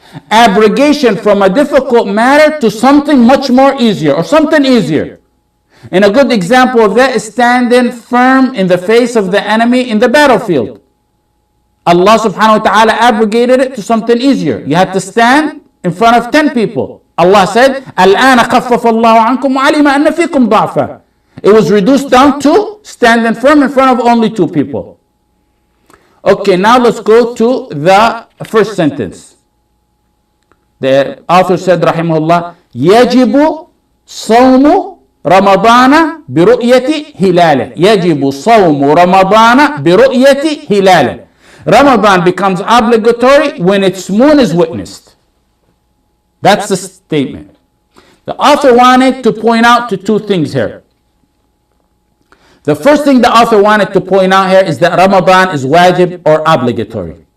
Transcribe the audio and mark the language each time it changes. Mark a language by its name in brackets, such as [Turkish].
[English] Abrogation from a difficult matter to something much more easier or something easier. And a good example of that is standing firm in the face of the enemy in the battlefield. Allah subhanahu wa ta'ala abrogated it to something easier. You had to stand in front of 10 people. Allah said, [Arabic] الْآنَ خَفَّفَ اللَّهُ عَنْكُمْ وَعَلِمَ أَنَّ فِيكُمْ ضَعْفًا. [English] It was reduced down to standing firm in front of only 2 people. Okay, now let's go to the first sentence. The author said, rahimahullah, [Arabic] يَجِبُ صَوْمُ رَمَضَانَ بِرُؤْيَةِ هِلَالِهِ. يَجِبُ صَوْمُ رَمَضَانَ بِرُؤْيَةِ هِلَالِهِ. [English] Ramadan becomes obligatory when its moon is witnessed. That's the statement. The author wanted to point out to 2 things here. The first thing the author wanted to point out here is that Ramadan is wajib or obligatory.